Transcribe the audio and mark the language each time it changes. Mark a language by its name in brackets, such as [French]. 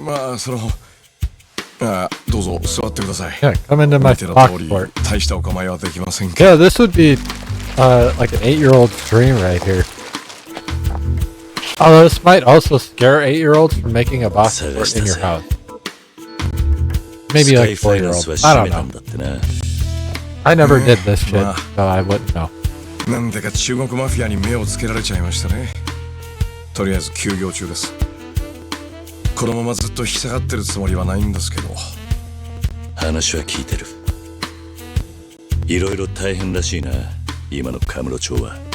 [Japanese] まあどうぞ座ってください。 [English] Yeah, come into my [Japanese] 見ての [English] box [Japanese] 通り [English] sport. [Japanese] 大したお構いはできませんけど。 [English] Yeah, this would be like an 8-year-old's dream right here. Although this might also scare 8-year-olds from making a box sport in your house. Maybe like 4-year-olds. I don't know. I never did this shit, so I wouldn't know. [Japanese] なんでか中国マフィアに目をつけられちゃいましたね。とりあえず休業中です。このままずっと引き下がってるつもりはないんですけど。話は聞いてる。いろいろ大変らしいな、今のカムロ町は。